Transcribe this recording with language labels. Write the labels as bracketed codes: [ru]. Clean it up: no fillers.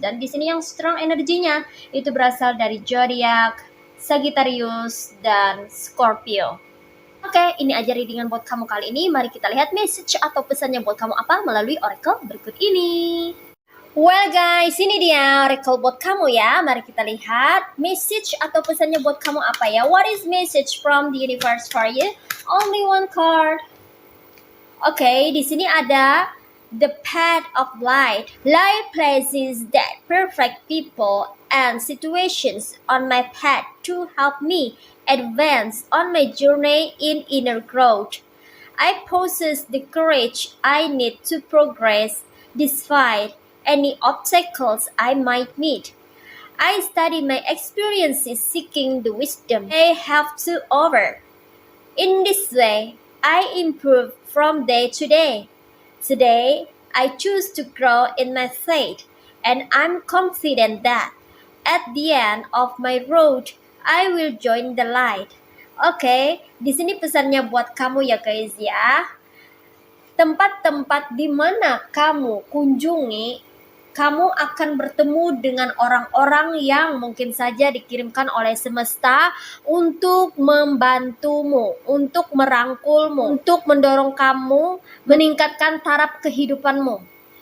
[id] Dan di sini yang strong energinya itu berasal dari zodiak Sagittarius dan Scorpio. Oke, ini aja readingan buat kamu kali ini. Mari kita lihat message atau pesannya buat kamu apa melalui oracle berikut ini. Well guys, ini dia recall buat kamu ya. Mari kita lihat message atau pesannya buat kamu apa ya. [en] What is message from the universe for you? Only one card. [id] Oke, di sini ada the path of light. [en] Light places that perfect people and situations on my path to help me advance on my journey in inner growth. I possess the courage I need to progress despite any obstacles I might meet. I study my experiences seeking the wisdom they have to offer. In this way, I improve from day to day. Today, I choose to grow in my faith, and I'm confident that at the end of my road, I will join the light. [id] Oke, di sini pesannya buat kamu ya guys ya. Tempat-tempat di mana kamu kunjungi, kamu akan bertemu dengan orang-orang yang mungkin saja dikirimkan oleh semesta untuk membantumu, untuk merangkulmu, untuk mendorong kamu meningkatkan taraf kehidupanmu.